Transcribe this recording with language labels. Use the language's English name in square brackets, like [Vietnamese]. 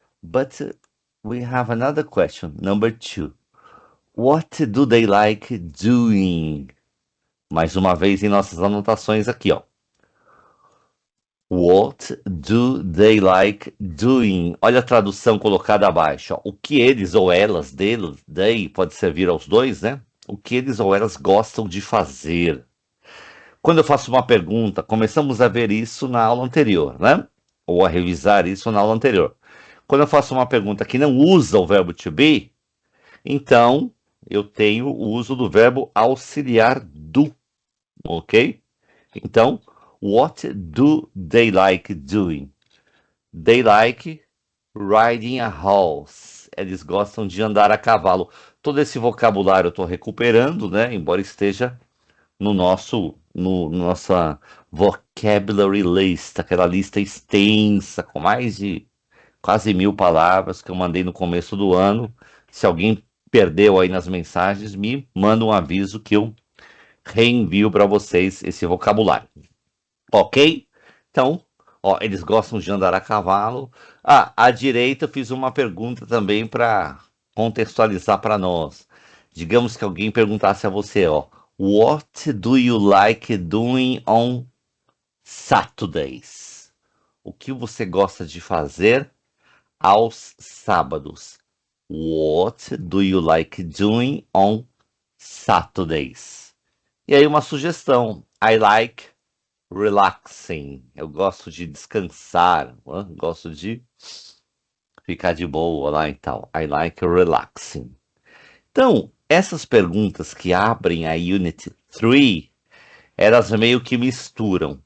[English] But we have another question, number 2. What do they like doing? [Portuguese] Mais uma vez em nossas anotações aqui, ó. [English] What do they like doing? [Portuguese] Olha a tradução colocada abaixo. Ó. O que eles ou elas, deles, they, pode servir aos dois, né? O que eles ou elas gostam de fazer. Quando eu faço uma pergunta, começamos a ver isso na aula anterior, né? Ou a revisar isso na aula anterior. Quando eu faço uma pergunta que não usa o verbo to be, então eu tenho o uso do verbo auxiliar do, ok? Então, [English] what do they like doing? They like riding a horse. [Portuguese] Eles gostam de andar a cavalo. Todo esse vocabulário eu estou recuperando, né? Embora esteja no nossa [English] vocabulary list, [Portuguese] aquela lista extensa com mais de quase 1000 palavras que eu mandei no começo do ano. Se alguém perdeu aí nas mensagens, me manda um aviso que eu reenvio para vocês esse vocabulário. Ok? Então, ó, eles gostam de andar a cavalo. À direita eu fiz uma pergunta também para contextualizar para nós. Digamos que alguém perguntasse a você, ó, [English] What do you like doing on Saturdays? [Portuguese] O que você gosta de fazer aos sábados? [English] What do you like doing on Saturdays? [Portuguese] E aí uma sugestão. [English] I like relaxing. [Portuguese] Eu gosto de descansar, gosto de ficar de boa lá e tal. [English] I like relaxing. [Portuguese] Então, essas perguntas que abrem a Unit 3, elas meio que misturam.